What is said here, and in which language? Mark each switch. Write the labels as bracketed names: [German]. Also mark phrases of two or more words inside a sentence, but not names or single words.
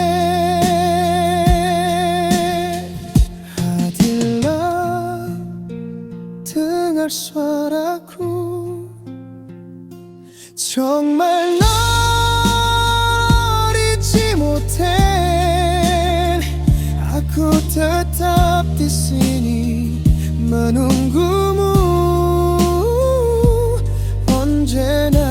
[Indonesian] Adillah dengar suaraku [Korean] 정말 널 잊지 못해 [Indonesian] Aku tetap di sini menunggumu 언제나